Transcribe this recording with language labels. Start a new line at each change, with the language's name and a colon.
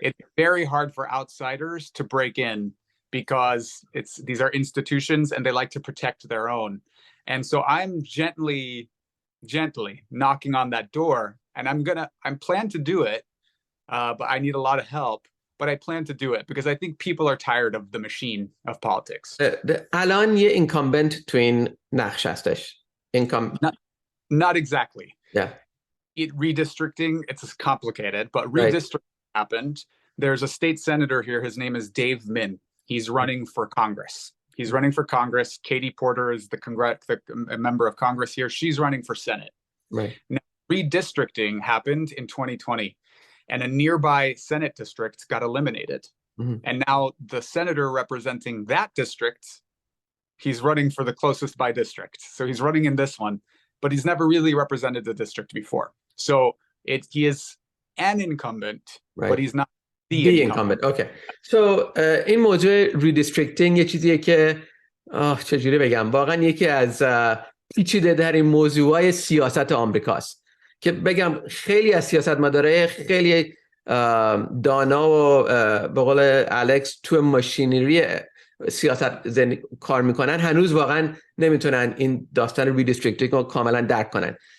English: It's very hard for outsiders to break in because these are institutions and they like to protect their own. And so I'm gently knocking on that door, and I'm plan to do it, but I need a lot of help. but I plan to do it because I think people are tired of the machine of politics.
Persian: الان یه incumbent تو این نقش هستش.
English: Not exactly. Yeah. Redistricting, it's complicated, but redistricting happened. There's a state senator here. His name is Dave Min. He's running for Congress. He's running for Congress. Katie Porter is a member of Congress here. She's running for Senate. Right. Now, redistricting happened in 2020, and a nearby Senate district got eliminated. Mm-hmm. And now the senator representing that district, he's running for the closest by district. So he's running in this one, but he's never really represented the district before. So he is an incumbent, right. but he's not the incumbent. Okay.
Persian: So این موضوع redistricting یه چیزیه که چجوری بگم واقعا یکی از پیچیده در این موضوعهای سیاست آمریکاست که بگم خیلی از سیاستمدارای خیلی دانا و به قول الکس تو ماشینری سیاست کار میکنن هنوز واقعا نمیتونن این داستان ریدیستریکتینگ رو کاملا درک کنن.